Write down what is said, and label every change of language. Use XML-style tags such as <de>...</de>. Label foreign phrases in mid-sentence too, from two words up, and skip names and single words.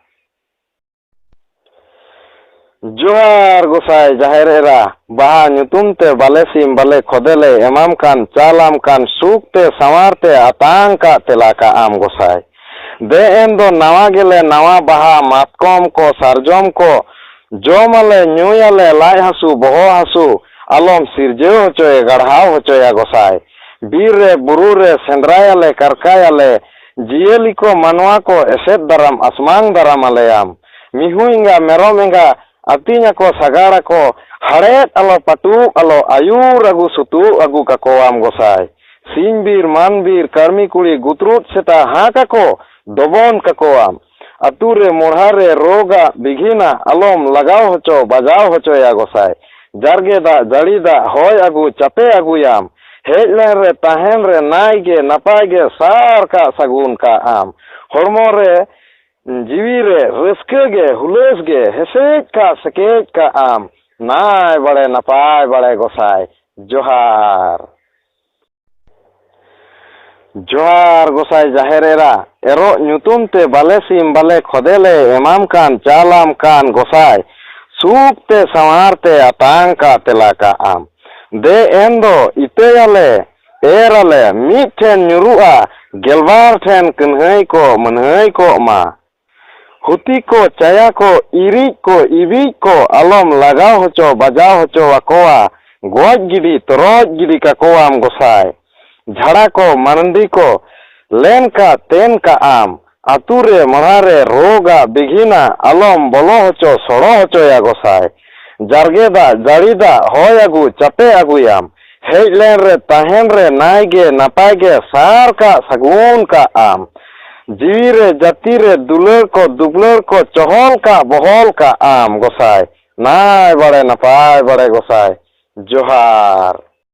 <sat>जोहार गोसाई जाहेरेरा बाहा ᱧᱩᱛᱩᱢते बाले सिम बाले खोदेले एमाम कान चालाम कान सुकते सवारते आतांग का तेला का आम गोसाई दे एंदो नवा गेले नवा बाहा मातकोम को सरजोम को जोमले न्यूयाले लाई हसू बहो हसू आलम सिरजेव होचोए गढ़ाव होचोया गोसाई बीर रे बुरु रे सेंद्रायाले करकायाले जियली को मनवा को एसेद दराम आसमांग दराम आलेयाम मिहु इंगा मेरोम इंगा अतिnya को सगाड़ा को हड़ेत आलो पटू आलो आयुर अगु सुतु अगु काको आम गोसाई सिंह बीर मान बीर कर्मी कुड़ी गुतरूट सेता हाँ काको दोबोन काको आम अतु रे मोढ़ा रे रोगा बिघिना आलोम लगाव होचो बजाव होचोया गोसाई जरगेदा जड़ीदा होय अगु चपे अगुयाम हेजलेन रे तहेन रे नायगे नपायगे सार का सगुन का आम हरमो रे जीवी रे रस्केगे हुलेसगे हेसेज का सकेज का आम नाय बड़े नपाय बड़े गोसाई जोहार जोहार गोसाई जाहेरेरा एरो ᱧᱩᱛᱩᱢते बाले सिम बाले खोदेले एमाम कान चालाम कान गोसाई सूकते सवारते आतांग का तेला का आम दे एंदो इतेयाले एराले मीठेन न्युरुआ गेलबार ठेन कन्हई को मनहई को मा हुती को चया को इरिज को इबिज को आलम लगाव होचो बजाव होचो वाकोआ गोज गिडी तरोज गिडी का को आम गोसाई झाड़ा को मारंडी को लेन का तेन का आम आतुरे मरारे रोगा बिघिना आलम बोलो होचो सड़ो होचोया गोसाई जरगेदा जड़ीदा होय अगु चपे अगुयाम हेजलेन रे तहेन रे नायगे नापायगे सार का सगुन का आम जीवी रे जाति रे दुबलर को चहल का बहल का आम गोसाई नाय बड़े नपाय बड़े गोसाई जोहार।</sat>